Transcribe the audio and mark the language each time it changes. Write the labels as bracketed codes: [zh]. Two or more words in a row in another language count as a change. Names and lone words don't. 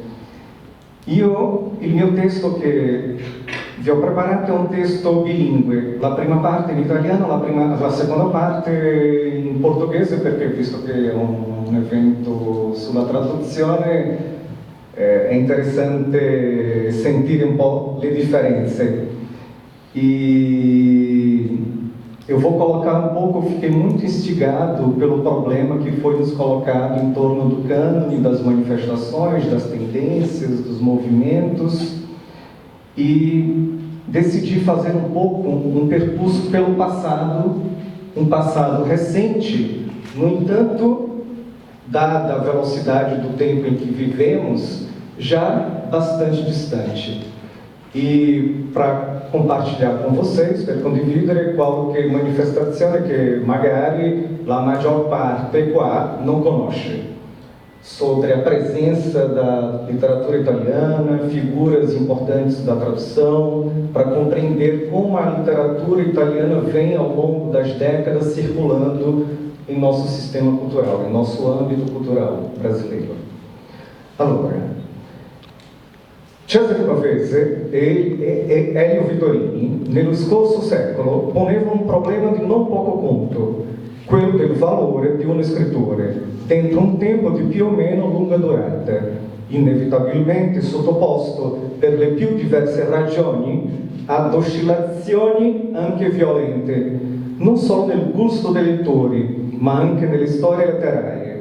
[it] Il mio testo che vi ho preparato è un testo bilingue, la prima parte in italiano, la seconda parte in portoghese, perché visto che è un evento sulla traduzione è interessante sentire un po' le differenze. [pt] Eu vou colocar um pouco, fiquei muito instigado pelo problema que foi nos colocado em torno do cânone, das manifestações, das tendências, dos movimentos, e decidi fazer um pouco um percurso pelo passado, um passado recente, no entanto, dada a velocidade do tempo em que vivemos, já bastante distante. E para compartilhar com vocês, [it] per condividere qualche manifestazione che magari la maggior parte qua non conosce, [pt] sobre a presença da literatura italiana, figuras importantes da tradução, para compreender como a literatura italiana vem ao longo das décadas circulando em nosso sistema cultural, em nosso âmbito cultural brasileiro. [it] Allora, Cesare Pavese e Elio Vittorini, nello scorso secolo, ponevano un problema di non poco conto, quello del valore di uno scrittore, dentro un tempo di più o meno lunga durata, inevitabilmente sottoposto per le più diverse ragioni ad oscillazioni anche violente, non solo nel gusto dei lettori, ma anche nelle storie letterarie.